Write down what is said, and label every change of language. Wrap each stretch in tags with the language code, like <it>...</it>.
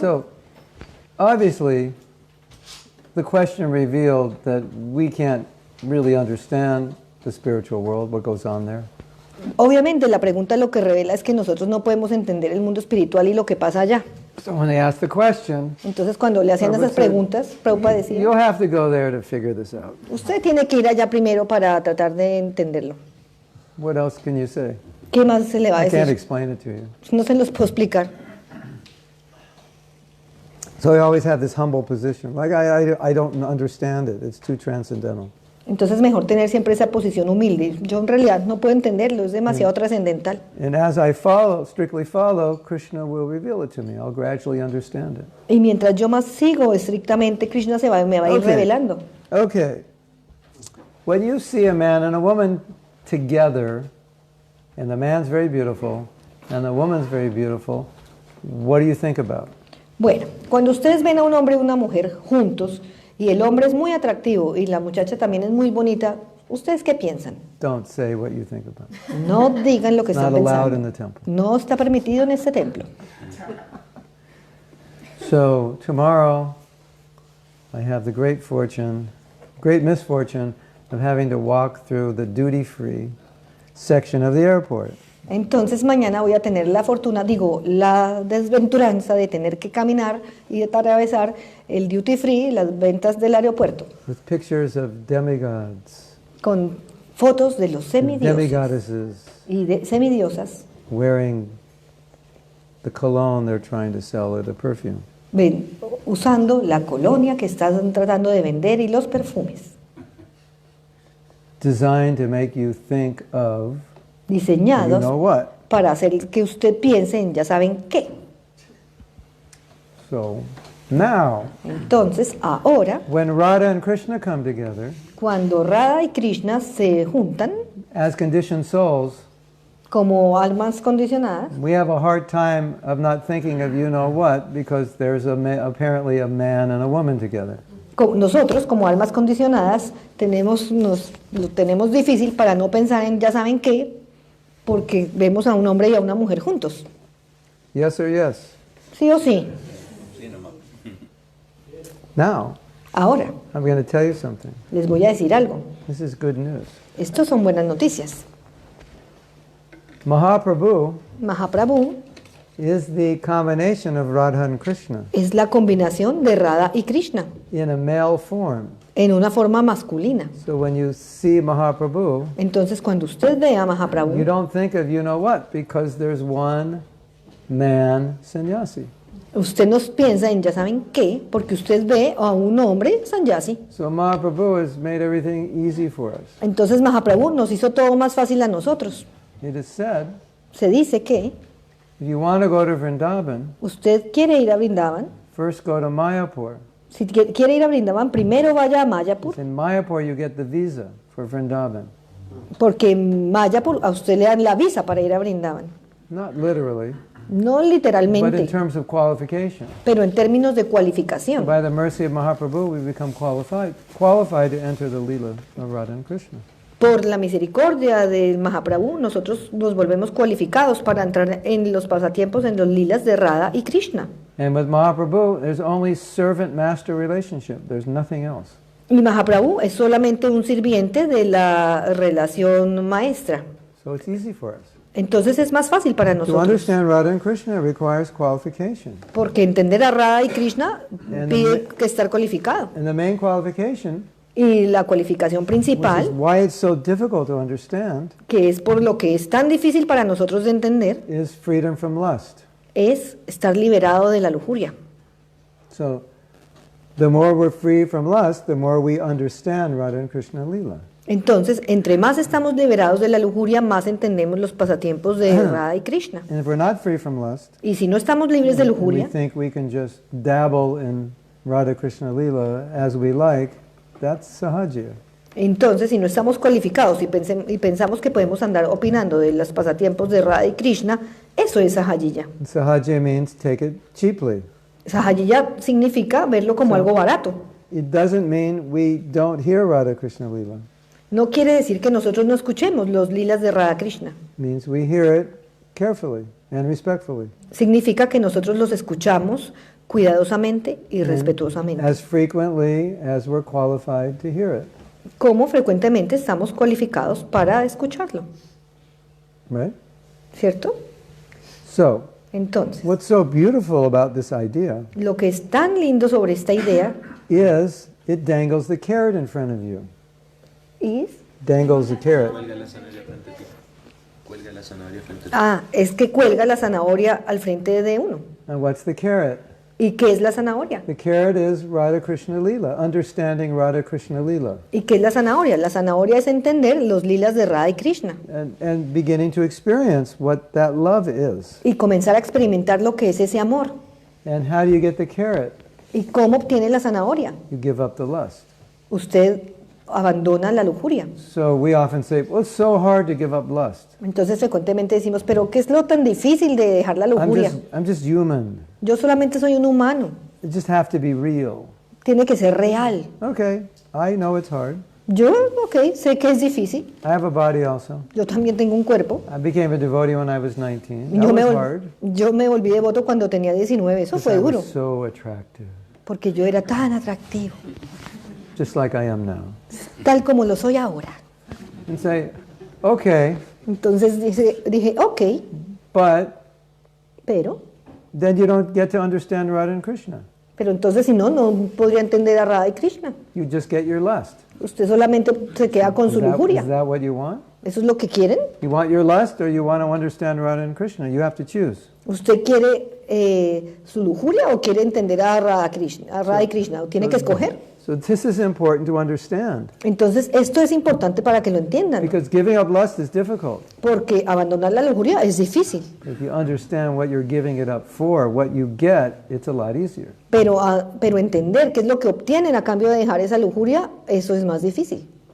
<en>So, obviously, the question revealed that we can't really understand the spiritual world, what goes on there.</en> <es>obviamente la pregunta lo que revela es que nosotros no podemos entender el mundo espiritual y lo que pasa allá.</es> <en>So when they asked the question,</en> <es>Entonces cuando le hacían esas preguntas, Prabhupada decía,</es> <en>you'll have to go there to figure this out.</en> <es>usted tiene que ir allá primero para tratar de entenderlo.</es> <en>What else can you say?</en> <es>¿Qué más se le va a</es> <en>I can't</en> <es>decir?</es> <en>explain it to you.</en> <es>No se los puedo explicar.</es> <en>So I always have this humble position. Like, I don't understand it. It's too transcendental.</en> <es>Entonces mejor tener siempre esa posición humilde. Yo en realidad no puedo entenderlo, es demasiado trascendental.</es> <en>And as I follow, strictly follow, Krishna will reveal it to me. I'll gradually understand it.</en> <es>Y mientras yo más sigo estrictamente, Krishna me va a ir</es> <en>Okay.</en> <es>revelando.</es> <en>Okay. When you see a man and a woman together, and the man's very beautiful, and the woman's very beautiful, what do you think about?</en> <es>Bueno, cuando ustedes ven a un hombre y una mujer juntos, y el hombre es muy atractivo y la muchacha también es muy bonita, ¿ustedes qué piensan?</es> <en>Don't say what you think about.</en> <es>No digan lo que</es> <en>Not allowed in</en> <es>pensando.</es> <en>the temple.</en> <es>No está permitido en este templo.</es> <en>So tomorrow, I have the great misfortune of having to walk through the duty-free section of the airport.</en> <es>Entonces mañana voy a tener la fortuna, la desventuranza de tener que caminar y de atravesar el duty free, las ventas del aeropuerto,</es> <en>With pictures of demigods,</en> <es>con fotos de los semidioses</es> <en>demigoddesses</en> <es>y de semidiosas,</es> <en>wearing the cologne they're trying to sell or the perfume.</en> <es>usando la colonia que están tratando de vender y los perfumes,</es> <en>Designed to make you think of you</en> <es>diseñados</es> <en>know what.</en> <es>para hacer que usted piense en ya saben qué.</es> <en>So now,</en> <es>Entonces, ahora,</es> <en>when Radha and Krishna come together</en> <es>cuando Radha y Krishna se juntan</es> <en>as conditioned souls,</en> <es>como almas condicionadas,</es> <en>we have a hard time of not thinking of you know what because there's apparently a man and a woman together.</en> <es>nosotros como almas condicionadas lo tenemos difícil para no pensar en ya saben qué, porque vemos a un hombre y a una mujer juntos.</es> <en>Yes or yes?</en> <es>¿Sí o sí?</es> <en>Now,</en> <es>Ahora,</es> <en>I'm going to tell you something.</en> <es>les voy a decir algo.</es> <en>This is good news.</en> <es>Estos son buenas noticias.</es> <en>Mahaprabhu</en> <es>Mahaprabhu</es> <en>is the combination of Radha and Krishna</en> <es>es la combinación de Radha y Krishna</es> <en>in a male form.</en> <es>en una forma masculina.</es> <en>So when you see Mahaprabhu,</en> <es>Entonces, cuando usted ve a</es> <en>you</en> <es>Mahaprabhu,</es> <en>don't think of you know what because there's one man sannyasi.</en> <es>usted nos piensa en ya saben qué, porque usted ve a un hombre sannyasi.</es> <en>So Mahaprabhu has made everything easy for us.</en> <es>Entonces, Mahaprabhu nos hizo todo más fácil a nosotros.</es> <en>It is said,</en> <es>Se dice que</es> <en>if you want to go to Vrindavan,</en> <es>usted quiere ir a Vrindavan.</es> <en>first go to Mayapur.</en> <es>Si quiere ir a Vrindavan, primero vaya a Mayapur,</es> <en>In Mayapur you get the visa for Vrindavan.</en> <es>porque en Mayapur a usted le dan la visa para ir a Vrindavan.</es> <en>Not literally,</en> <es>No</es> <en>but in</en> <es>literalmente,</es> <en>terms of qualification.</en> <es>pero en términos de cualificación.</es> <en>By the mercy of Mahaprabhu, we become qualified to enter the Leela of Radha and Krishna.</en> <es>Por la misericordia del Mahaprabhu, nosotros nos volvemos cualificados para entrar en los pasatiempos, en los lilas de Radha y Krishna.</es> <en>And with Mahaprabhu, there's only servant-master relationship. There's nothing else.</en> <es>Y Mahaprabhu es solamente un sirviente de la relación maestra.</es> <en>So it's easy for us.</en> <es>Entonces es más fácil para</es> <en>To</en> <es>nosotros,</es> <en>understand Radha and Krishna requires qualification.</en> <es>porque entender a Radha y Krishna pide que estar cualificado.</es> <en>And the main qualification,</en> <es>Y la cualificación</es> <en>which is</en> <es>principal,</es> <en>why it's so difficult to understand,</en> <es>que es por lo que es tan difícil para nosotros de entender,</es> <en>is freedom from lust.</en> <es>es estar liberado de la lujuria.</es> <en>So the more we're free from lust, the more we understand Radha and Krishna Leela.</en> <es>Entonces, entre más estamos liberados de la lujuria, más entendemos los pasatiempos de Radha y Krishna.</es> <en>And if we're not free from lust,</en> <es>Y si no estamos libres de</es> <en>we</en> <es>lujuria,</es> <en>think we can just dabble in Radha Krishna Leela as we like, that's sahaja.</en> <es>entonces si no estamos cualificados y pensamos que podemos andar opinando de los pasatiempos de Radha y Krishna, eso es sahajiya.</es> <en>Sahaja means take it cheaply.</en> <es>Sahajiya significa verlo como algo barato.</es> <en>It doesn't mean we don't hear Radha Krishna Leela.</en> <es>No quiere decir que nosotros no escuchemos los lilas de Radha Krishna.</es> <en>It means we hear it carefully and respectfully.</en> <es>Significa que nosotros los escuchamos cuidadosamente y respetuosamente.</es> <en>As frequently as we're qualified to hear it.</en> <es>Como frecuentemente estamos cualificados para escucharlo,</es> <en>Right?</en> <es>¿cierto?</es> <en>So,</en> <es>Entonces,</es> <en>what's so beautiful about this idea</en> <es>lo que es tan lindo sobre esta idea</es> <en>is it dangles the carrot in front of you.</en> <es>es,</es> <en>Dangles the carrot.</en> <es>Cuelga la zanahoria frente a ti. Cuelga la zanahoria frente a ti. es que cuelga la zanahoria al frente de uno.</es> <en>And what's the carrot?</en> <es>¿Y qué es la zanahoria?</es> <en>The carrot is Radha Krishna Lila, understanding Radha Krishna Lila.</en> <es>¿Y qué es la zanahoria? La zanahoria es entender los lilas de Radha y Krishna.</es> <en>And beginning to experience what that love is.</en> <es>Y comenzar a experimentar lo que es ese amor.</es> <en>And how do you get the carrot?</en> <es>¿Y cómo obtiene la zanahoria?</es> <en>You give up the lust.</en> <es>Usted abandona la lujuria.</es> <en>So we often say, well, it's so hard to give up lust.</en> <es>Entonces frecuentemente decimos, pero ¿qué es lo tan difícil de dejar la lujuria?</es> <en>I'm just human.</en> <es>Yo solamente soy un humano.</es> <en>It just have to be real.</en> <es>Tiene que ser real.</es> <en>Okay, I know it's hard.</en> <es>Yo, sé que es difícil.</es> <en>I have a body also.</en> <es>Yo también tengo un cuerpo.</es> <en>I became a devotee when I was 19. That was hard.</en> <es>Yo me volví devoto cuando tenía 19. Eso fue</es> <en>I</en> <es>duro.</es> <en>was so attractive.</en> <es>Porque yo era tan atractivo.</es> <en>Just like I am now.</en> <es>Tal como lo soy ahora.</es> <en>And say, okay.</en> <es>Entonces dije, ok.</es> <en>But</en> <es>Pero</es> <en>then you don't get to understand Radha and Krishna.</en> <es>Pero entonces si no podría entender a Radha y Krishna.</es> <en>You just get your lust.</en> <es>Usted solamente se queda con su lujuria.</es> <en>Is that what you want?</en> <es>¿Eso es lo que quieren?</es> <en>You want your lust or you want to understand Radha and Krishna? You have to choose.</en> <es>¿Usted quiere su lujuria o quiere entender a Radha y Krishna? Tiene que escoger.</es> <en>So this is important to understand.</en> <es>Entonces esto es importante para que lo entiendan.</es> <en>Because giving up lust is difficult.</en> <es>Porque abandonar la lujuria es difícil.</es> <en>If you understand what you're giving it up for, what you get, it's a lot easier.</en> <es>Pero entender qué es lo que obtienen a cambio de dejar esa lujuria, eso es más difícil.</es>